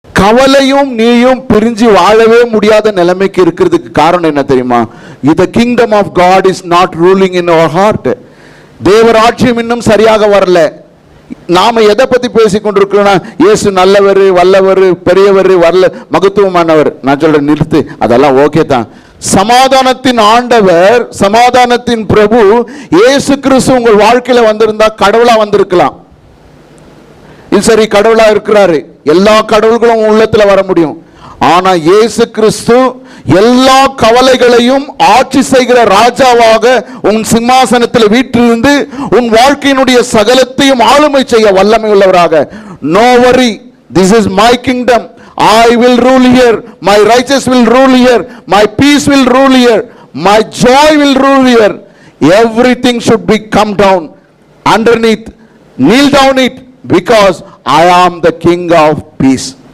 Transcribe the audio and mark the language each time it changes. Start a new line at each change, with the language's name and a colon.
Tamil: கவலையும் நீயும் பிரிஞ்சு வாழவே முடியாத நிலைமைக்கு இருக்கிறதுக்கு காரணம் என்ன தெரியுமா?
English: The kingdom of God is not ruling in our heart.
Tamil: தேவராட்சியம் இன்னும் சரியாக வரல. நாம எதை பத்தி பேசிக் கொண்டிருக்கிறோம்? இயேசு நல்லவர், வல்லவர், பெரியவர், மகத்துவமானவர். நான் சொல்றேன், நிறுத்து, அதெல்லாம் ஓகே தான். சமாதானத்தின் ஆண்டவர், சமாதானத்தின் பிரபு இயேசு கிறிஸ்து உங்கள் வாழ்க்கையில வந்திருந்தா கடவுளா வந்திருக்கலாம். இது சரி, கடவுளா இருக்கிறாரு, எல்லா கடவுள்களும் உள்ளத்துல வர முடியும். ஆனா இயேசு கிறிஸ்து எல்லா கவலைகளையும் ஆட்சி செய்கிற ராஜாவாக உன் சிம்மாசனத்தில் வீற்றிருந்து உன் வாழ்க்கையினுடைய சகலத்தையும் ஆளுமை செய்ய வல்லமை உள்ளவராக.
English: No worry, this is my kingdom. I will rule here. My righteous will rule here. My peace will rule here. My joy will rule here. Everything should be come down underneath. Kneel down it, because I am the King of peace.